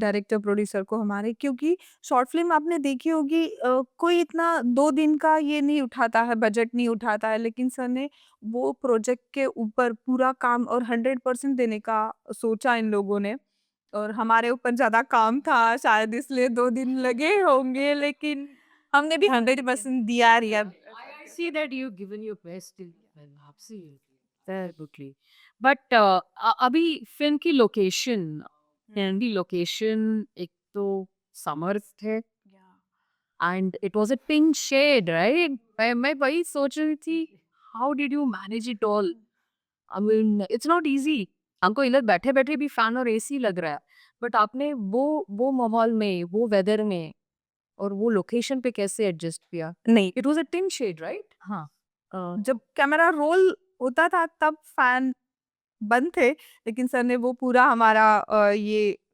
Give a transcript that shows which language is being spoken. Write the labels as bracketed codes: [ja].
[hi] Director producer को हमारे। क्योंकि शॉर्ट फिल्म आपने देखी होगी, कोई इतना 2 दिन का ये नहीं उठाता है, बजट नहीं उठाता है, लेकिन सर ने वो प्रोजेक्ट के ऊपर पूरा काम और 100% देने का सोचा इन लोगों ने। और हमारे ऊपर ज्यादा काम था शायद, इसलिए 2 दिन लगे होंगे, लेकिन हमने भी 100% दिया रिया। [en] I see that you've given your best till the end. Absolutely, absolutely. [hi] But अभी फिल्म की लोकेशन, की लोकेशन एक तो समर थे [en] and it was a pink shade, right? [hi] मैं वही सोच रही थी, [en] how did you manage it all? I mean, it's not easy. [hi] हमको इधर बैठे-बैठे भी फैन और एसी लग रहा है। बट आपने वो माहौल में, वो वेदर में और वो लोकेशन पे कैसे एडजस्ट किया? नहीं, [en] It was a tin shed right? [hi] हाँ। जब कैमरा रोल होता था तब फैन बंद थे, लेकिन सर ने वो पूरा हमारा ये